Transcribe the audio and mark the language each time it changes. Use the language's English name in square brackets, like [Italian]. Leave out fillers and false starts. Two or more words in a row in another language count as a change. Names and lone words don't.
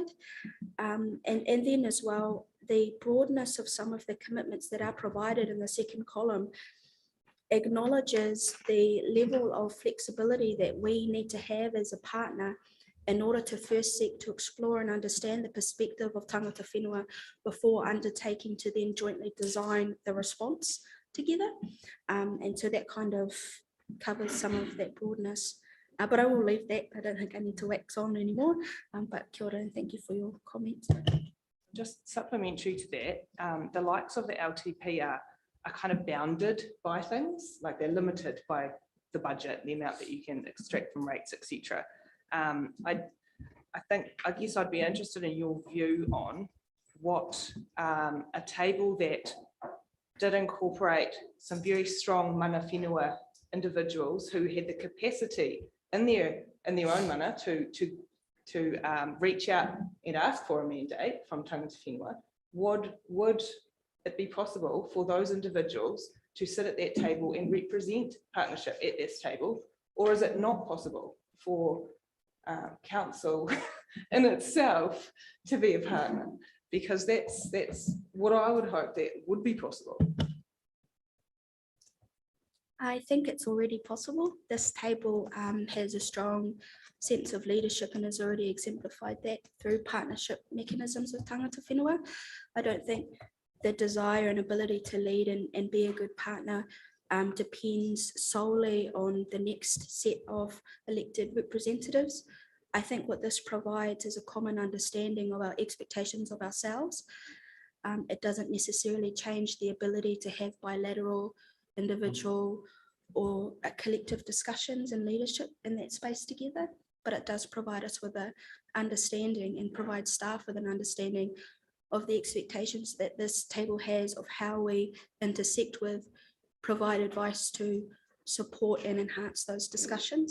[English] And then as well, the broadness of some of the commitments that are provided in the second column acknowledges the level of flexibility that we need to have as a partner in order to first seek to explore and understand the perspective of [Māori] tangata whenua [English] before undertaking to then jointly design the response together. And so that kind of covers some of that broadness. But I will leave that. I don't think I need to wax on anymore. But [Māori] kia ora [English] and thank you for your comments. Just supplementary to that, the likes of the LTP are kind of bounded by things, like they're limited by the budget, the amount that you can extract from rates, etc. I guess I'd be interested in your view on what a table that did incorporate some very strong [Māori] mana whenua [English] individuals who had the capacity in their own mana to reach out and ask for a mandate from [Māori] tangata whenua. [English] Would it be possible for those individuals to sit at that table and represent partnership at this table, or is it not possible for council in itself to be a partner? Because that's what I would hope that would be possible. I think it's already possible. This table has a strong sense of leadership and has already exemplified that through partnership mechanisms with [Māori] tangata whenua. [English] I don't think the desire and ability to lead and be a good partner depends solely on the next set of elected representatives. I think what this provides is a common understanding of our expectations of ourselves. It doesn't necessarily change the ability to have bilateral, individual, or collective discussions and leadership in that space together, but it does provide us with an understanding and provide staff with an understanding of the expectations that this table has of how we intersect with, provide advice to support and enhance those discussions.